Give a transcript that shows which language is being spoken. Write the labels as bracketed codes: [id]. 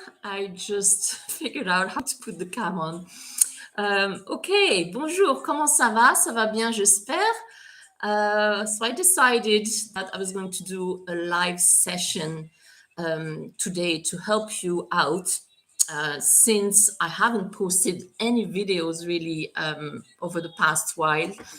[en] I just figured out how to put the cam on. [fr] Ok, bonjour, comment ça va? Ça va bien, j'espère. [en] So I decided that I was going to do a live session today to help you out since I haven't posted any videos really over the past while.